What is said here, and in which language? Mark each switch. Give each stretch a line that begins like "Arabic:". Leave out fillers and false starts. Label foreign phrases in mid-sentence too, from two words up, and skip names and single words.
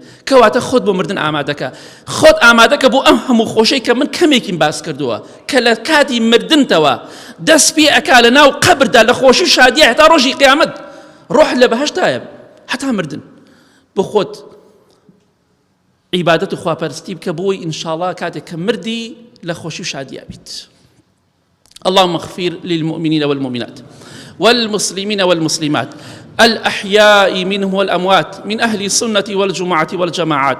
Central Kurdish: کەواتە خۆت بۆ مردن ئامادەکە، خۆت ئامادەکە بۆ ئەم هەموو خۆشەی کە من کەمێکیم باس کردووە، کە لە کاتی مردنتەوە دەست پێ ئەکا لە ناو قەبردا لە خۆشی شادیە هەتا ڕۆژی قیامەت، ڕۆح لە بەهەشتایە هەتا مردن. بۆ خۆت عیبادەت و خواپەرستی بکە بۆی ئینشاءالله کاتێک کە مردی لە خۆشی و شادیە بیت.
Arabic: اللهم اغفر للمؤمنين والمؤمنات والمسلمين والمسلمات الأحياء منهم والأموات من أهل السنة والجماعة والجماعات